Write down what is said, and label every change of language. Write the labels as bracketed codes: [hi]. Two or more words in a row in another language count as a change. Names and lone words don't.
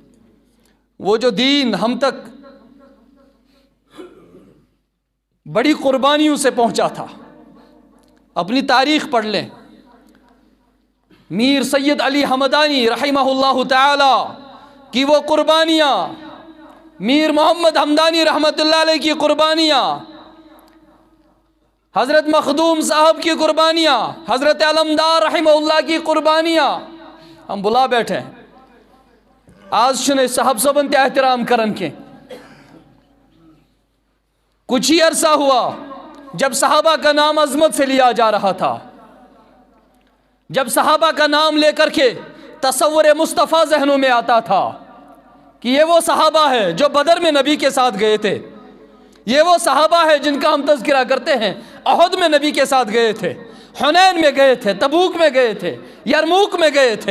[ur] وہ جو دین ہم تک بڑی قربانیوں سے پہنچا تھا، اپنی تاریخ پڑھ لیں، میر سید علی حمدانی رحمہ اللہ تعالی کی وہ قربانیاں، میر محمد حمدانی رحمۃ اللہ علیہ کی قربانیاں، حضرت مخدوم صاحب کی قربانیاں، حضرت علمدار رحمہ اللہ کی قربانیاں ہم بلا بیٹھے ہیں۔ آج شنے صاحب [ks] صبن تے احترام کرن [ur] کے کچھ ہی عرصہ ہوا جب صحابہ کا نام عظمت سے لیا جا رہا تھا، جب صحابہ کا نام لے کر کے تصور مصطفیٰ ذہنوں میں آتا تھا کہ یہ وہ صحابہ ہے جو بدر میں نبی کے ساتھ گئے تھے، یہ وہ صحابہ ہے جن کا ہم تذکرہ کرتے ہیں، احد میں نبی کے ساتھ گئے تھے، حنین میں گئے تھے، تبوک میں گئے تھے، یرموک میں گئے تھے۔